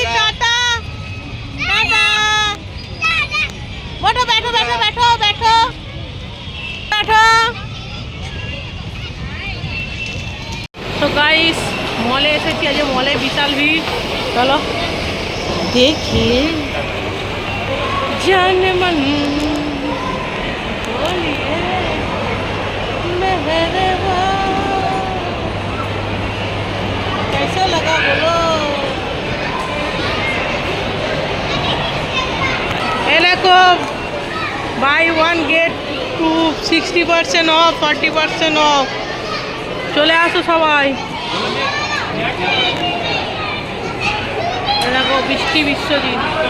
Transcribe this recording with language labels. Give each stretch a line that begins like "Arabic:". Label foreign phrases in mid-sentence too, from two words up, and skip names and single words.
Hindi: টাটা টাটা, बैठो बैठो बैठो बैठो बैठो बैठो।
Bangla: তো গাইস মলে এসেছি, আজ মলে বিশাল ভিড়, চলো দেখি।
Hindi: जान मन बोलिए मेहरबा, कैसा लगा बोलो।
Bangla: দেখো
English: buy one get two
Bangla: 60% অফ 40% অফ। চলে আসো সবাই। দেখো বৃষ্টি বিশ্বজিৎ।